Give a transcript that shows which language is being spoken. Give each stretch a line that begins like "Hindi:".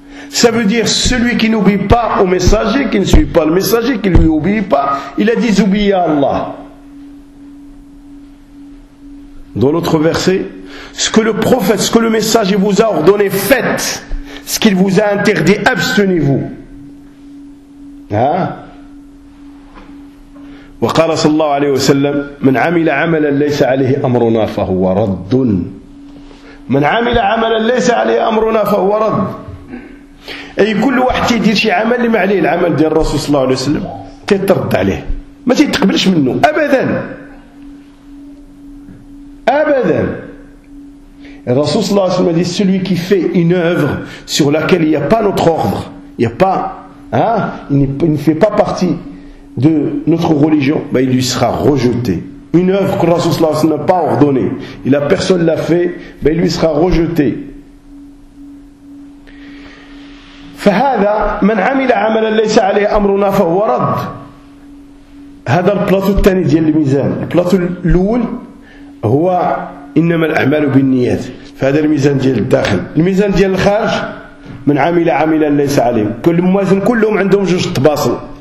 French: Ça veut dire celui qui n'obéit pas au messager, qui ne suit pas le messager, qui ne lui obéit pas, il a désobéi à Allah. Dans l'autre verset, ce que le prophète, ce que le messager vous a ordonné, faites. Ce qu'il vous a interdit, abstenez-vous.
Arabic: وقال صلى الله عليه وسلم من عمل عملا ليس عليه أمرنا فهو رد، من عمل عملا ليس عليه أمرنا فهو رد، أي كل واحد يدير شي عمل ما عليه العمل ديال الرسول صلى الله عليه وسلم تترد عليه، ما تتقبلش منه أبدا أبدا.
French: الرسول صلى الله عليه وسلم dit celui qui fait une œuvre sur laquelle il n'y a pas notre ordre, il y a pas, hein, il ne fait pas partie de notre religion, ben il lui sera rejeté. Une œuvre que le Rasoul sallallahu alayhi wa sallam n'a pas ordonnée et la personne l'a fait, ben il lui sera rejeté.
Arabic: فهذا من عمل عملا ليس عليه امرنا فهو رد. هذا البلاطو الثاني ديال الميزان. البلاطو الاول هو انما الاعمال بالنيات، فهذا الميزان ديال الداخل. الميزان ديال الخارج من عمل عملا ليس عليه، كل موازن كلهم عندهم جوج طباصل.